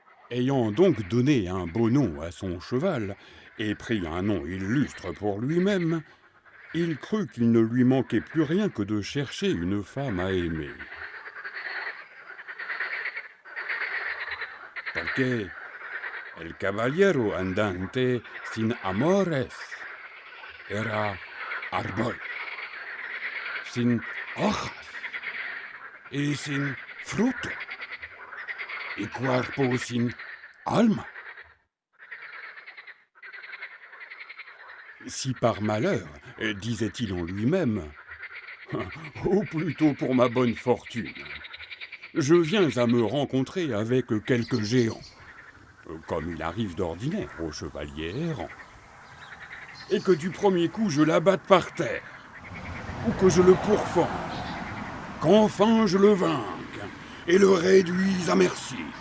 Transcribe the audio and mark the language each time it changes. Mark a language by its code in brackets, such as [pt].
[fr] Ayant donc donné un beau nom à son cheval, et pris un nom illustre pour lui-même, il crut qu'il ne lui manquait plus rien que de chercher une femme à aimer. [es] Porque el caballero andante sin amores era árbol, sin hojas y sin fruto, y cuerpo sin alma. [fr] Si par malheur, disait-il en lui-même, ou plutôt pour ma bonne fortune, je viens à me rencontrer avec quelques géants, comme il arrive d'ordinaire aux chevaliers errants, et que du premier coup je l'abatte par terre, ou que je le pourfende, qu'enfin je le vainque et le réduise à merci.